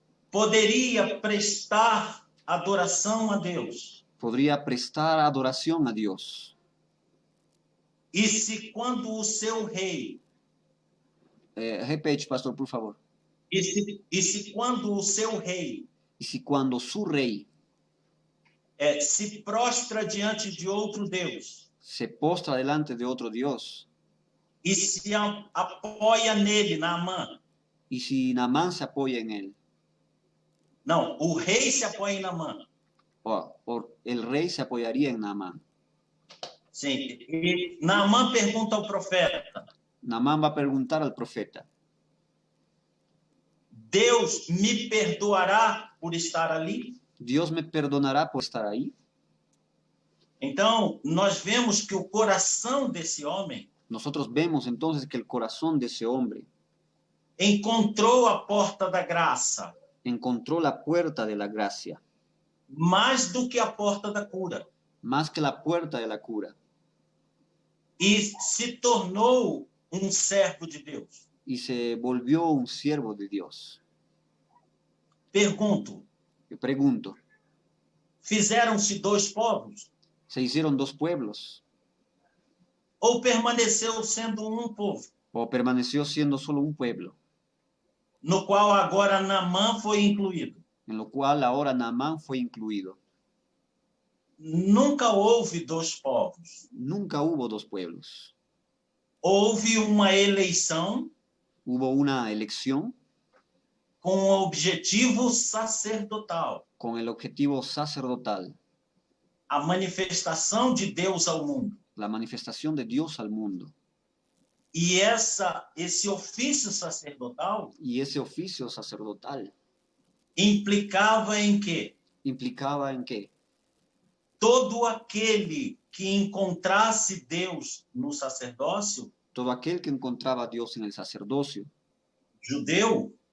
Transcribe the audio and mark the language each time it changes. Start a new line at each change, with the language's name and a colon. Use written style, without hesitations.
Portuguese: Poderia prestar adoração a Deus.
Spanish: Podría prestar adoración a Dios.
Portuguese: E se quando o seu rei... repete, pastor, por favor. E se quando o seu rei...
Spanish: Y si cuando su rey...
Portuguese: se prostra diante de outro Deus.
Spanish: Se postra delante de otro Dios.
Portuguese: E se apoia nele, Naamã.
Spanish: Y si Naamán se apoya en él.
Portuguese: Não, o rei se apoia em Naamã.
Spanish: El rey se apoyaría en Naamán.
Portuguese: Sim, e Naamã pergunta ao profeta.
Spanish: Naamán va a preguntar al profeta.
Portuguese: Deus me perdoará por estar ali?
Spanish: Dios me perdonará por estar ahí.
Portuguese: Então, nós vemos que o coração desse homem...
Spanish: Nosotros vemos entonces que el corazón de ese hombre...
Portuguese: encontrou a porta da graça.
Spanish: Encontró la puerta de la gracia.
Portuguese: Mais do que a porta da cura.
Spanish: Más que la puerta de la cura.
Portuguese: E se tornou um servo de Deus.
Spanish: Y se volvió un siervo de Dios.
Portuguese: Pergunto.
Spanish: Yo pregunto.
Portuguese: Fizeram-se dois povos?
Spanish: Se hicieron dos pueblos,
Portuguese: ou permaneceu sendo um povo,
Spanish: o permaneció siendo solo un pueblo,
Portuguese: no qual agora Naamã foi incluído?
Spanish: en lo cual ahora Naamán fue incluido.
Portuguese: Nunca houve dois povos.
Spanish: Nunca hubo dos pueblos.
Portuguese: Houve uma eleição
Spanish: Hubo una elección
Portuguese: com o objetivo sacerdotal,
Spanish: con el objetivo sacerdotal,
Portuguese: a manifestação de Deus ao mundo.
Spanish: la manifestación de Dios al mundo.
Portuguese: E esse ofício sacerdotal
Spanish: Y ese oficio sacerdotal
Portuguese: implicava em quê?
Spanish: implicaba en que
Portuguese: Todo aquele que encontrasse Deus no sacerdócio,
Spanish: todo aquel que encontraba a Dios en el sacerdocio
Portuguese: judeu,